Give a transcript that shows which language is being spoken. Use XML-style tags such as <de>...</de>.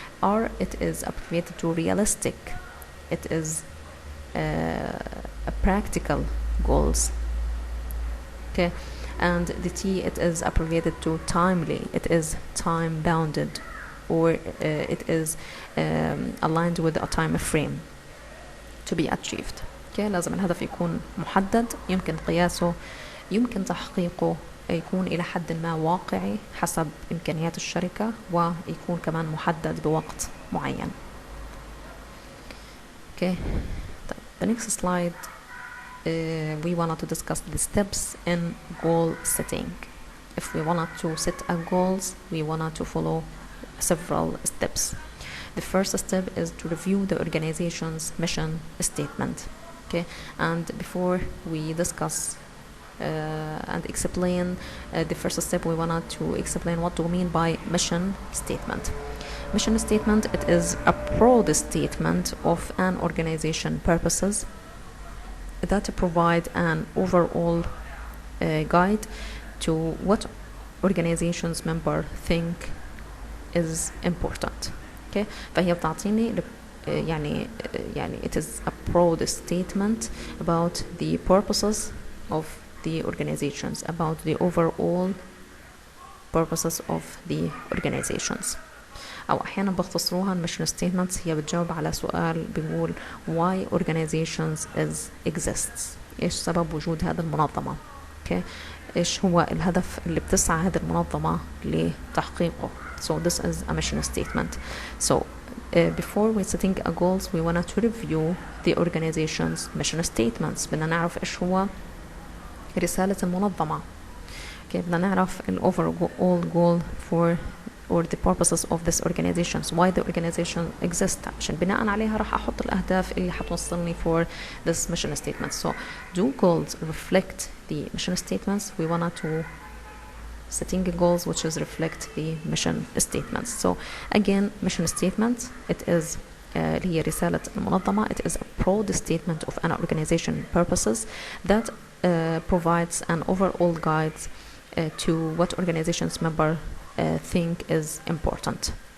<en>R, it is abbreviated to realistic. It is a practical goals. okay. And the T, it is abbreviated to timely. It is time bounded, or it is aligned with a time frame to be achieved. okay.</en> <ar>لازم الهدف يكون محدد، يمكن قياسه، يمكن تحقيقه، يكون إلى حد ما واقعي حسب إمكانيات الشركة، ويكون كمان محدد بوقت معين.</ar> <en>okay. the next slide, we wanted to discuss the steps in goal setting. If we wanted to set a goals, we wanted to follow several steps. The first step is to review the organization's mission statement. okay. And before we discuss and explain the first step, we wanted to explain what do we mean by mission statement. Mission statement, it is a broad statement of an organization purposes that provide an overall guide to what organization's member think is important. okay.</en> <ar>فهي بتعطيني يعني</ar> <en>it is a broad statement about the purposes of the organizations, about the overall purposes of the organizations.</en> <ar>أو أحيانا بختصروها mission statements، هي بتجاوب على سؤال بيقول</ar> <en>why organizations exists،</en> <ar>إيش سبب وجود هذه المنظمة.</ar> <en>okay.</en> <ar>إيش هو الهدف اللي بتسعى هذه المنظمة لتحقيقه.</ar> <en>so this is a mission statement. so before we setting a goals, we want to review the organization's mission statements.</en> <ar>بدنا نعرف إيش هو رسالة المنظمة.</ar> <en>okay.</en> <ar>بدنا نعرف ال</ar> <en>overall goal for or the purposes of this organization, so why the organization exists.</en> <ar>عشان بناء عليها راح أحط الأهداف اللي حتوصلني</ar> <en>for this mission statement. so do goals reflect the mission statements? We wanted to setting goals which is reflect the mission statements. so again, mission statement, it is</en> <ar>اللي هي رسالة المنظمة.</ar> <en>It is a broad statement of an organization purposes that provides an overall guide to what organization's member think is important.</en>